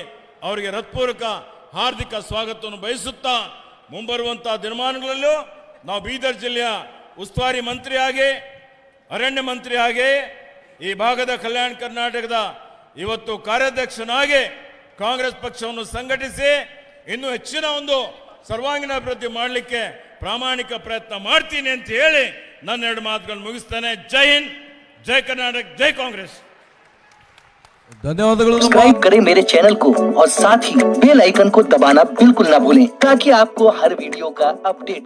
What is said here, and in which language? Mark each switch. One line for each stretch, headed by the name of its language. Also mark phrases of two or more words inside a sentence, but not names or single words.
Kannada: ಅವರಿಗೆ ಹೃತ್ಪೂರ್ವಕ ಹಾರ್ದಿಕ ಸ್ವಾಗತವನ್ನು ಬಯಸುತ್ತಾ, ಮುಂಬರುವಂಥ ದಿನಮಾನಗಳಲ್ಲೂ ನಾವು ಬೀದರ್ ಜಿಲ್ಲೆಯ ಉಸ್ತುವಾರಿ ಮಂತ್ರಿಯಾಗಿ, ಅರಣ್ಯ ಮಂತ್ರಿಯಾಗಿ, ಈ ಭಾಗದ ಕಲ್ಯಾಣ ಕರ್ನಾಟಕದ ಇವತ್ತು ಕಾರ್ಯಾಧ್ಯಕ್ಷನಾಗಿ ಕಾಂಗ್ರೆಸ್ ಪಕ್ಷವನ್ನು ಸಂಘಟಿಸಿ ಇನ್ನೂ ಹೆಚ್ಚಿನ ಒಂದು ಸರ್ವಾಂಗೀಣ ಅಭಿವೃದ್ಧಿ ಮಾಡಲಿಕ್ಕೆ ಪ್ರಾಮಾಣಿಕ ಪ್ರಯತ್ನ ಮಾಡ್ತೀನಿ ಅಂತ ಹೇಳಿ ನನ್ನ 2 ಮಾತುಗಳನ್ನು ಮುಗಿಸ್ತೇನೆ.
Hindi: जय हिंद, जय कर्नाटक, जय कांग्रेस। धन्यवाद। सब्सक्राइब करें मेरे चैनल को और साथ ही
English: bell icon
Hindi: को दबाना बिल्कुल ना भूलें ताकि आपको हर वीडियो का अपडेट